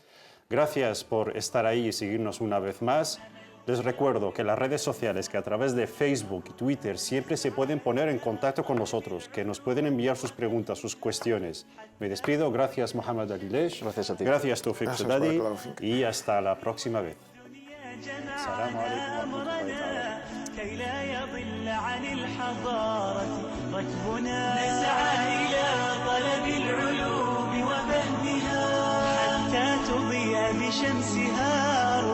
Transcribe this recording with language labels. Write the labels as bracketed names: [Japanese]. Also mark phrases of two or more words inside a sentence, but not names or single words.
[Spanish] Gracias por estar ahí y seguirnos una vez más. Les recuerdo que las redes sociales, que a través de Facebook y Twitter siempre se pueden poner en contacto con nosotros, que nos pueden enviar sus preguntas, sus cuestiones. Me despido. Gracias, Mohammed Alilesh. Gracias a ti. Gracias, Tawfiq Gracias, Saddadi. barakallahu Y hasta la próxima vez. [Arabic] السلام عليكم ورحمة الله تعالى. كي لا يضل عن الحضارة ركبنا نسعى إلى طلب العلوم وفهمها حتى تضيء بشمسها